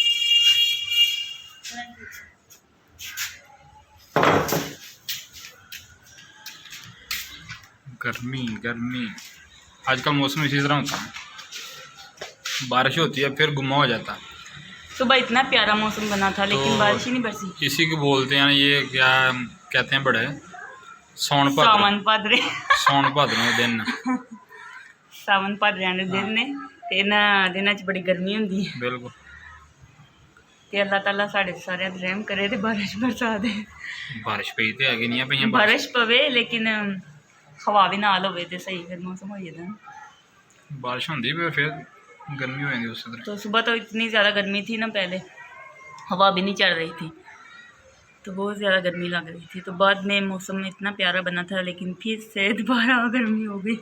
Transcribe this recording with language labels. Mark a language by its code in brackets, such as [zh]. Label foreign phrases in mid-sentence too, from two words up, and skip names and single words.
[hi] गर्मी गर्मी, आजकल मौसम इसी तरह होता है। बारिश होती है फिर गुम्मा हो जाता है। सुबह इतना प्यारा मौसम बना था लेकिन तो बारिश ही नहीं बरसी। इसी को बोलते हैं, ये क्या कहते हैं बड़े, सावन सावन भाद्रे। सावन भाद्रे दिन। [pa] ਸਾਵਨ ਭਾਦਰੇ ਦੇ ਦਿਨ ਨੇ ਤੇ ਇਨ੍ਹਾਂ ਦਿਨਾਂ ਚ ਬੜੀ ਗਰਮੀ ਹੁੰਦੀ ਹੈ। बिल्कुल। ਤੇ ਅੱਲਾਹ ਤਾਲਾ ਸਾਡੇ ਸਾਰੇ ਰਹਿਮ ਕਰੇ ਤੇ ਬਾਰਿਸ਼ ਬਰਸਾ ਦੇ। ਬਾਰਿਸ਼ ਪਈ ਤੇ ਹੈ ਕਿ ਨਹੀਂ ਪਈ? ਬਾਰਿਸ਼ ਪਵੇ ਲੇਕਿਨ ਹਵਾ ਭੀ ਨਾਲ ਹੋਵੇ ਤੇ ਸਹੀ [hi] फिर मौसम हो जाता है। बारिश होती है फिर गर्मी हो जाती है उस तरह। तो सुबह तो इतनी ज़्यादा गर्मी थी ना, पहले हवा भी नहीं चल रही थी तो बहुत ज़्यादा गर्मी लग रही थी। तो बाद में मौसम इतना प्यारा बना था, लेकिन फिर से दोबारा गर्मी हो गई।